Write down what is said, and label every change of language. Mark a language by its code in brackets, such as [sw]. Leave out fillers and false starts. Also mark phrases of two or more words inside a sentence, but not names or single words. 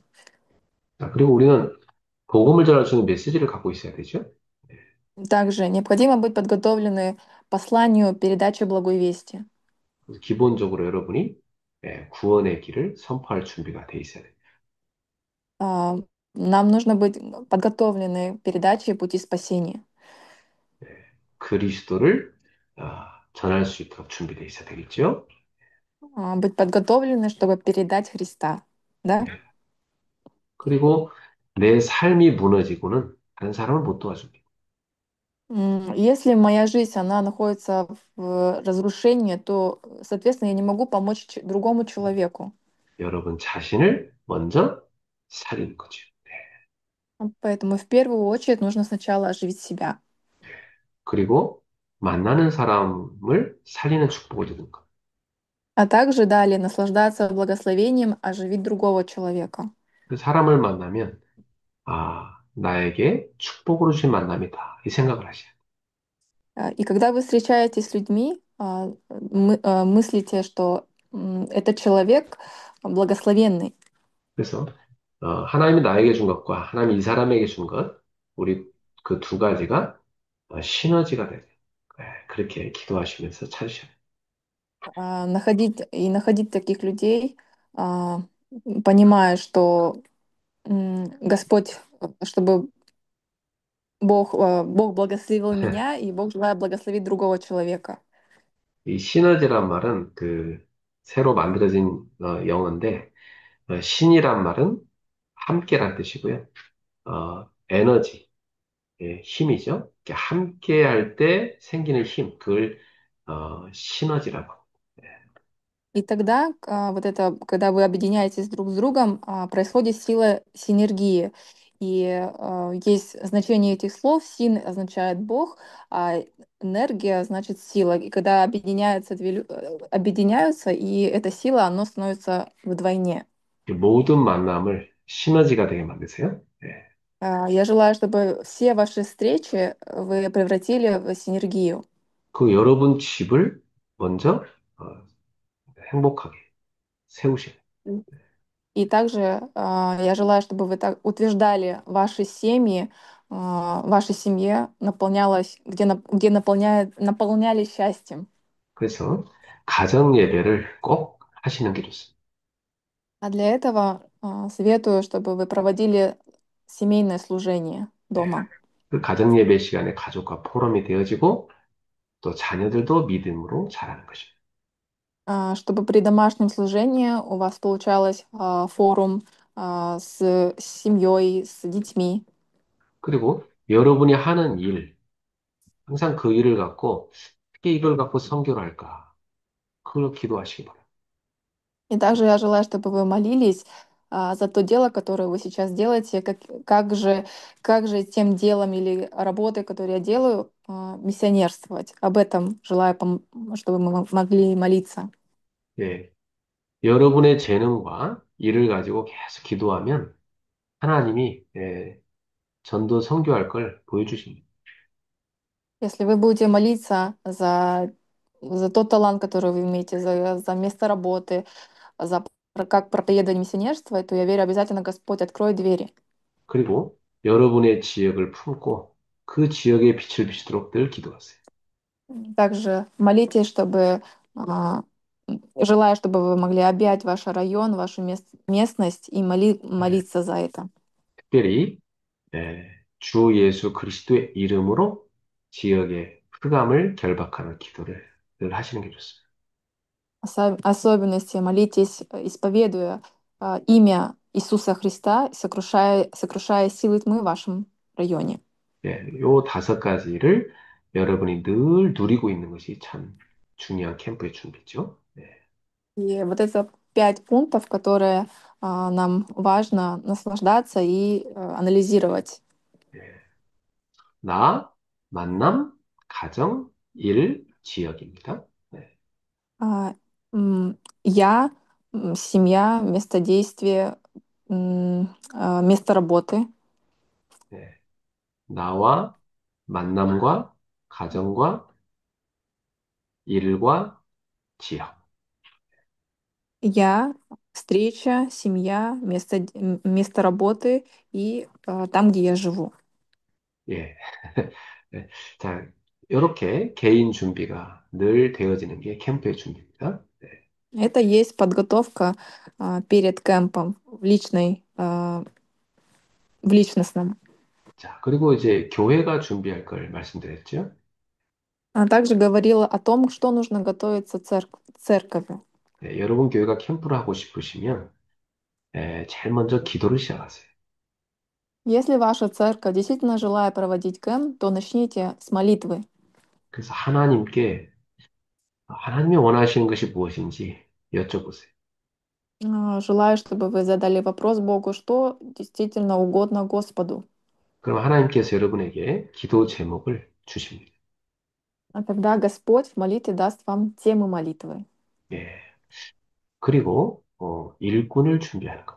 [ko] 그리고 우리는 복음을 전할 수 있는 메시지를 갖고 있어야 되죠. 네. [ru] Также необходимо быть подготовлены посланию передачи благой вести. [ko] 그래서 기본적으로 여러분이 구원의 길을 선포할 준비가 돼 있어야 돼요. [ru] А, Нам нужно быть подготовлены передаче пути спасения. 네. [ko] 그리스도를 전할 수 있도록 준비돼 있어야 되겠죠. [ru] Быть подготовлены, чтобы передать Христа. Да? [ko] 네. 그리고 내 삶이 무너지고는 다른 사람을 못 도와줍니다. [ru] Если моя жизнь, она находится в разрушении, то, соответственно, я не могу помочь другому человеку. [ko] 여러분 자신을 먼저 살리는 거죠. 네. [ru] Поэтому в первую очередь нужно сначала оживить себя. [ko] 그리고 만나는 사람을 살리는 축복을 주는 것. [ru] А также далее наслаждаться благословением оживить другого человека. [ko] 그 사람을 만나면, 나에게 축복으로 주신 만남이다. 이 생각을 하셔야 돼요. [ru] И когда вы встречаетесь с людьми, мыслите, что этот человек благословенный. [ko] 그래서, 하나님이 나에게 준 것과 하나님이 이 사람에게 준 것, 우리 그 두 가지가 시너지가 되요 그렇게 기도하시면서 찾으셔야 돼요. [ru] Находить таких людей, а, понимая, что Господь, чтобы Бог благословил меня, и Бог желает благословить другого человека. [ko] 이 시너지란 말은 새로 만들어진 영어인데, 신이란 말은 함께란 뜻이고요. 에너지, 예, 힘이죠. 이렇게 함께 할 때 생기는 힘, 그걸 시너지라고. 예, [ru] И тогда вот это, когда вы объединяетесь друг с другом, происходит сила синергии. И есть значение этих слов. Син означает Бог, а энергия значит сила. И когда объединяются, и эта сила, она становится вдвойне. [ko] 모든 만남을 시너지가 되게 만드세요. 예. [ru] Я желаю, чтобы все ваши встречи вы превратили в синергию. [ko] 그 여러분 집을 먼저 어, 행복하게 세우셔요. [ru] И также я желаю, чтобы вы так утверждали ваши семьи, ваша семья наполнялась, где наполняли счастьем. [ko] 그래서 가정 예배를 꼭 하시는 게 좋습니다. [ru] А для этого советую, чтобы вы проводили семейное служение [ko] 예. [ru] дома, [ko] 그 가정 예배 시간에 가족과 포럼이 되어지고 또 자녀들도 믿음으로 자라는 것입니다. [ru] чтобы при домашнем служении у вас получалось форум с семьей, с детьми. [ko] 그리고 여러분이 하는 일, 항상 그 일을 갖고 어떻게 이걸 갖고 선교를 할까? 그걸 기도하시기 바랍니다. [ru] И также я желаю, чтобы вы молились за то дело, которое вы сейчас делаете, как же тем делом или работой, которую я делаю, миссионерствовать. Об этом желаю, чтобы мы могли молиться. [ko] 예. 여러분의 재능과 일을 가지고 계속 기도하면 하나님이 전도 선교할 걸 보여주십니다. [ru] Если вы будете молиться за тот талант, который вы имеете, за место работы, как проповедовать миссионерство, то я верю, обязательно Господь откроет двери. [ko] 그리고 여러분의 지역을 품고 그 지역에 빛을 비추도록 늘 기도하세요. [ru] Также молитесь, чтобы а, желаю, чтобы вы могли объять ваш район, вашу местность и [ko] 예, [ru] молиться за это. [ko] 특별히 주 예수 그리스도의 이름으로 지역의 흑암을 결박하는 기도를 늘 하시는 게 좋습니다. [ru] Особенности молитесь, исповедуя имя Иисуса Христа, сокрушая силы тьмы в вашем районе. [ko] 요 다섯 가지를 여러분이 늘 누리고 있는 것이 참 중요한 캠프의 준비죠. [ru] И вот это 5 пунктов, которые нам важно наслаждаться и анализировать. [ko] 예. 나, 만남, 가정, 일, 지역입니다. 네, [ru] А, Я, семья, место действия, место работы. [ko] 네. 나와 만남과 가정과 일과 지역. [ru] Я, встреча, семья, место работы и там, где я живу. [ko] 예. 네. 자, 이렇게 개인 준비가 늘 되어지는 게 캠프의 준비입니다. 네. [ru] Это есть подготовка перед кемпом в личностном. [ko] 자, 그리고 이제 교회가 준비할 걸 말씀드렸죠. [ru] Она также говорила о том, что нужно готовиться церковью. [ko] 네, 여러분 교회가 캠프를 하고 싶으시면 제일 먼저 기도를 시작하세요. [ru] Если ваша церковь действительно желает проводить кемп, то начните с молитвы. [ko] 그래서 하나님이 원하시는 것이 무엇인지 여쭤보세요. [ru] Желаю, чтобы вы задали вопрос Богу, что действительно угодно Господу. [ko] 그럼 하나님께서 여러분에게 기도 제목을 주십니다. [ru] А тогда Господь в молитве даст вам темы молитвы. [ko] 예. 그리고 일꾼을 준비하는 것.